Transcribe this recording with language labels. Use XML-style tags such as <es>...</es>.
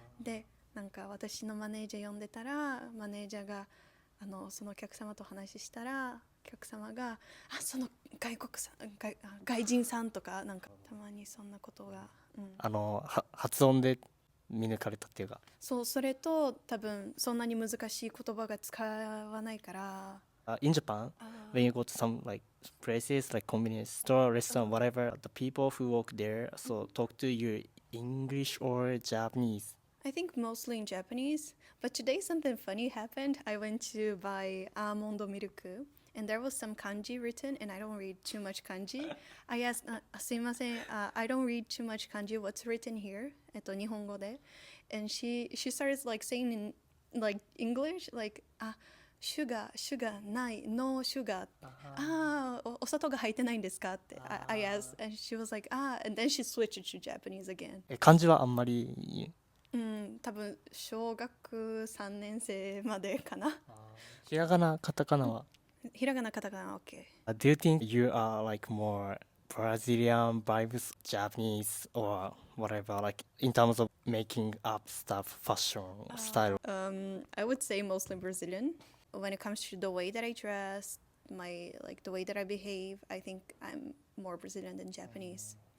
<ja>でなんか私のマネージャー呼んでたら、マネージャーがそのお客様と話したら、お客様がその外人さんとかなんかたまにそんなことが、発音で見抜かれたっていうか。そう、それと多分そんなに難しい言葉が使わないから。</ja> <en>In Japan, when you go to some like places like convenience store, restaurant, whatever, the people who work there so talk to you English or Japanese. I think mostly in Japanese, but today something funny happened. I went to buy almond milk and there was some kanji written and I don't read too much kanji. I asked,</en> <ja>すいません,</ja> <en>I don't read too much kanji. What's written here?</en> <ja>日本語で.</ja> <en>And she started like saying in like English, like, sugar,</en> <ja>ない,</ja> <en>no sugar.</en> <ja>お砂糖が入ってないんですかって</ja> <en>I asked, and she was like, and then she switched to Japanese again.</en> <ja>漢字はあんまり多分小学3年生までかな。ひらがな、カタカナはひらがな、カタカナは OK。</ja> <en>Do you think you are like more Brazilian vibes, Japanese or whatever, like in terms of making up stuff, fashion, style? I would say mostly Brazilian. When it comes to the way that I dress, the way that I behave, I think I'm more Brazilian than Japanese.</en>